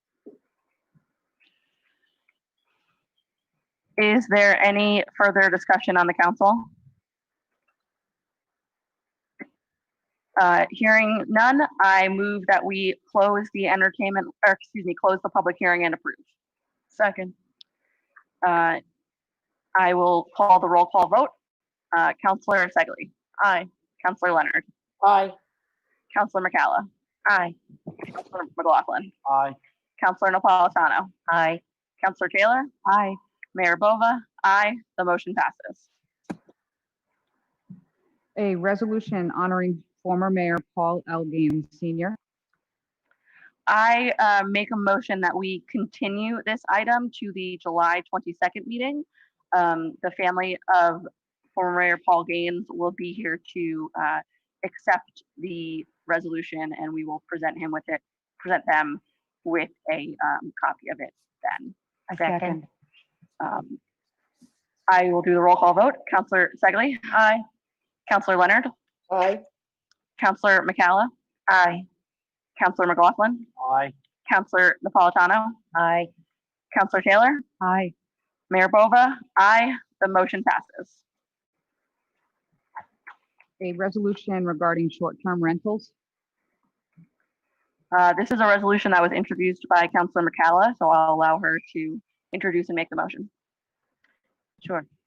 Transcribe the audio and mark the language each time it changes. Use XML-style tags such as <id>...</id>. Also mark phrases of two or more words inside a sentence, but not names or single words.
<en>Is there any further discussion on the council? Hearing none, I move that we close the close the public hearing and approve. Second. I will call the roll call vote. Councilor Segley. Aye. Councilor Leonard. Aye. Councilor McCalla. Aye. Councilor McLaughlin. Aye. Councilor Napolitano. Aye. Councilor Taylor. Aye. Mayor Bova. Aye. The motion passes. A resolution honoring former Mayor Paul L. Gaines Sr. I make a motion that we continue this item to the July 22nd meeting. The family of former Mayor Paul Gaines will be here to accept the resolution, and we will present them with a copy of it then. Second. I will do the roll call vote. Councilor Segley. Aye. Councilor Leonard. Aye. Councilor McCalla. Aye. Councilor McLaughlin. Aye. Councilor Napolitano. Aye. Councilor Taylor. Aye. Mayor Bova. Aye. The motion passes. A resolution regarding short-term rentals. This is a resolution that was introduced by Councilor McCalla, so I'll allow her to introduce and make the motion. Sure.</en>